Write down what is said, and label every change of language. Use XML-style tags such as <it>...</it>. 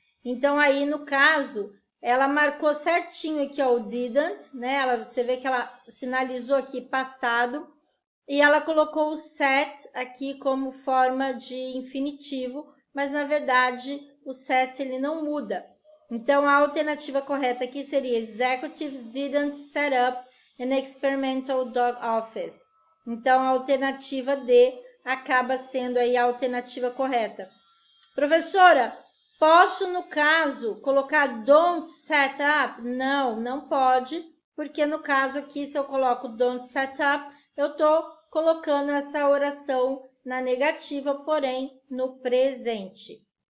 <pt>Então, aí, no caso, ela marcou certinho aqui, ó, o didn't, né? Você vê que ela sinalizou aqui passado, e ela colocou o set aqui como forma de infinitivo, mas na verdade o set ele não muda. Então a alternativa correta aqui seria</pt> <en>Executives didn't set up an experimental dog office.</en> <pt>Então a alternativa D acaba sendo aí a alternativa correta. Professora, posso no caso colocar don't set up? Não, não pode, porque no caso aqui se eu coloco don't set up, eu estou colocando essa oração na negativa, porém no presente.</pt>